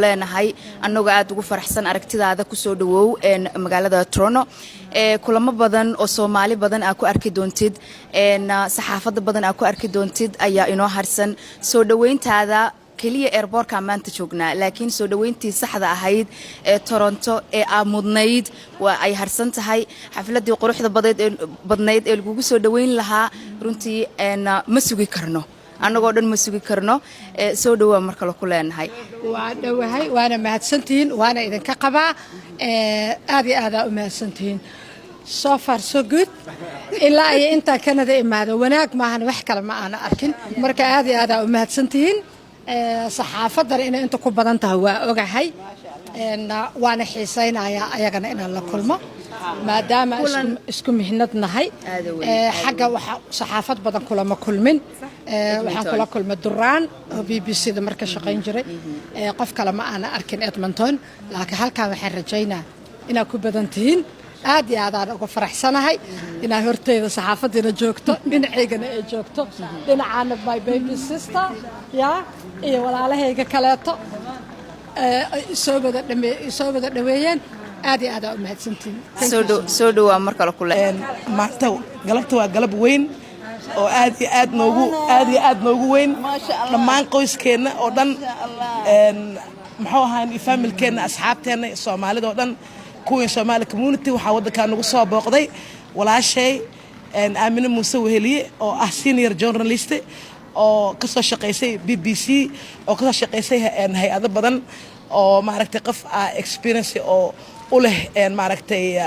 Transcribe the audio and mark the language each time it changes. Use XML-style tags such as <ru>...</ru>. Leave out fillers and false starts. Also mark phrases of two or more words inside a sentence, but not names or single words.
<so>leenahay annagoo aad ugu faraxsan aragtidaada ku soo dhawow magaalada Toronto kulamo badan oo Soomaali badan aad ku arki doontid saxaafada badan aad ku arki doontid ayaa inoo harsan soo dhaweyntaada kaliya airportka maanta joognaa laakiin soo dhaweyntii saxda ahayd ee Toronto ee aamudnayd waa ay harsan tahay xafladii quruxda badnayd ee lagu soo dhaweyn lahaa runtii ma sugi karno annagoo dhan ma sugi karno soo dhawaa marka la ku leenahay waa dhawahay waana mahadsantihiin waana idinka qabaa aad u mahadsantihiin</so> <en>so far so good</en> <so>ilaa ay inta Canada imaado wanaag maahan wax kale ma aan arkin marka aad u mahadsantihiin saxaafadan inay inta ku badan tahay waa ogahay waana xiisaynayaa ayagana inaan la kulmo maadaama isku mihnad nahay xagga waxa saxaafad badan kulama kulmin waxaan kula kulmay Duraan oo BBC-da marka shaqayn jiray qof kale ma aan arkin Edmonton laakiin halkaan waxaan rajaynaa inaa ku badan tihiin aad aan ugu faraxsanahay inaa horteeda saxaafadina joogto dhinaceygana ay joogto dhinacaana</so> <en>my baby sister</en> <so>ya iyo walaalahayga kaleeto soo wada dhaweeyeen aad u mahadsantihiin soo dhawaa marka la kulay maanta galabta waa galab weyn oo aad noogu weyn dhammaan qoyskeena oo dhan maxuu ahaan familkeena asxaabteena Soomaalida oo dhan kuwii</so> <en>Somali community</en> <so>waxa wadanka nagu soo booqday walaashay Aamino Muuse Wehliye oo ah</so> <en>senior journalist</en> <so>oo ka soo shaqeysay BBC oo ka soo shaqeysay hay'ado badan oo maaragtay qof experience oo u leh maaragtay</so>